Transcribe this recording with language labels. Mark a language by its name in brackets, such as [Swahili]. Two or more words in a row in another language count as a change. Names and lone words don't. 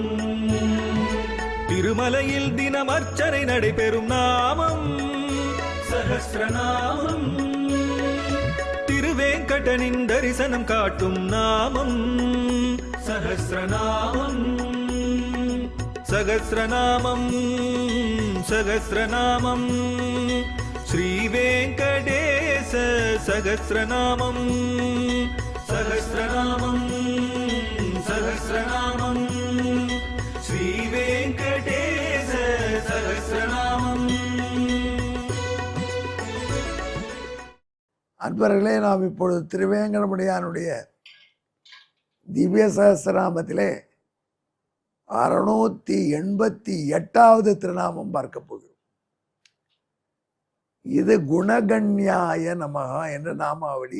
[Tamil] திருமலையில் தினம் அர்ச்சனை நடைபெறும் நாமம் சஹஸ்ரநாமம். திருவேங்கடனின் தரிசனம் காட்டும் நாமம் சஹஸ்ரநாமம். சகஸ்ரநாமம் சகஸ்ரநாமம் ஸ்ரீவேங்கடேச சஹஸ்ரநாமம் சஹஸ்ரநாமம் சஹஸ்ரநாமம் ஸ்ரீவேங்கடேச சஹஸ்ரநாமம்। அன்பர்களே, நாம் இப்பொழுது திருவேங்கடமுடியானுடைய திவ்ய சகஸ்ரநாமத்திலே 688வது திருநாமம் பார்க்க போகிறோம். இது [Sanskrit] गुणगण्याय नमः [Tamil] என்ற நாமாவளி.